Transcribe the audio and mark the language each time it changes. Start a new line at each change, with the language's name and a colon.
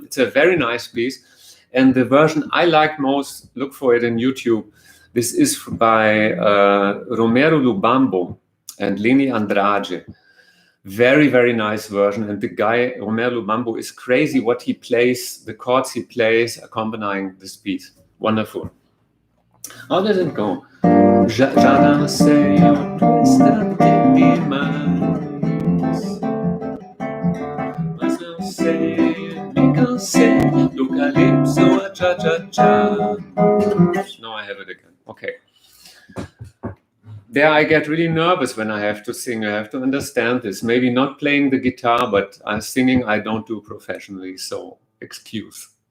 English: It's a very nice piece, and the version I like most, look for it in YouTube. This is by Romero Lubambo and Leni Andrade. Very, very nice version. And the guy, Romero Lubambo, is crazy what he plays, the chords he plays accompanying this piece. Wonderful. How does it go?
Portuguese: Já não sei o que está demais, mas não sei, me cansei do calypso a cha-cha-cha.
English: Now I have it again. Okay. There I get really nervous when I have to sing. I have to understand this. Maybe not playing the guitar, but singing I don't do professionally, so excuse.